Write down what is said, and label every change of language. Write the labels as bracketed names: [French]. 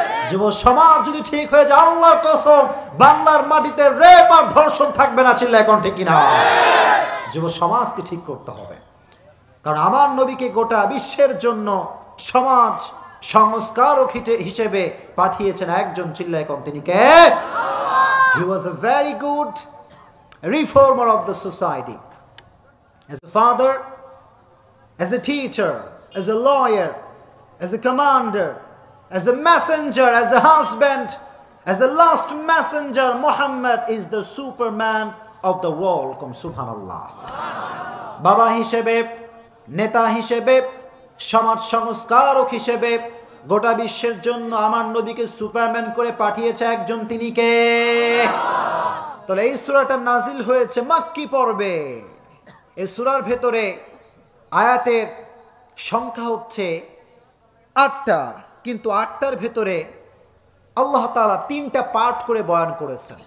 [Bangla] যুব সমাজ যদি ঠিক হয়ে যায়, আল্লাহর কসম, বাংলার মাটিতে রেপ আর ধর্ষণ থাকবে না। চিল্লা এখন ঠিক কিনা? যুব সমাজকে ঠিক করতে হবে, কারণ আমার নবীকে গোটা বিশ্বের জন্য সমাজ সংস্কারক হিসেবে পাঠিয়েছেন একজন। চিল্লা এখন তিনি কে? [English] He was a very good reformer of the society. As a father, as a teacher, as a lawyer, as a commander, as a messenger, as a husband, as a last messenger, Muhammad is the superman of the world. Come subhanallah. [Bangla] Baba হিসেবে, নেতা হিসেবে, সমাজ সংস্কারক হিসেবে গোটা বিশ্বের জন্য আমার নবীকে সুপারম্যান করে পাঠিয়েছে একজন। তিনি কে? তাহলে এই সূরাটা নাজিল হয়েছে মাক্কি পর্বে। এই সূরার ভেতরে আয়াতের সংখ্যা হচ্ছে ৮টা, কিন্তু ৮টার ভেতরে আল্লাহ তাআলা ৩টা পার্ট করে বয়ান করেছেন।